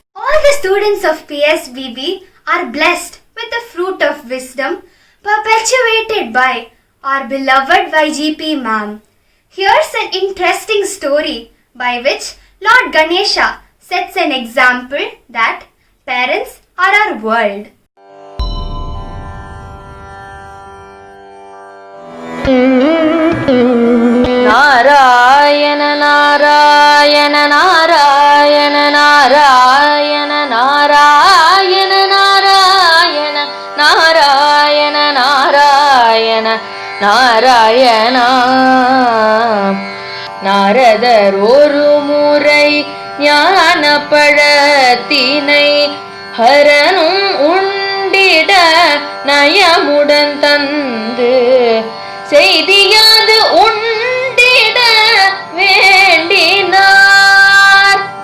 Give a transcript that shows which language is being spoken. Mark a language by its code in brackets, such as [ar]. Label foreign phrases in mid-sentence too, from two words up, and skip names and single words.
[en] All the students of PSBB are blessed with the fruit of wisdom perpetuated by our beloved YGP ma'am. Here's an interesting story by which Lord Ganesha sets an example that parents are our world. Narayana Narayana Narayana Narayana Narayana Narayana Narayana Narayana Narayana. [ta] நாரதர் ஒரு முறை ஞான பழத்தினை ஹரனும் உண்டிட நயமுடன் தந்து செய்தியாது உண்டிட வேண்டினார்.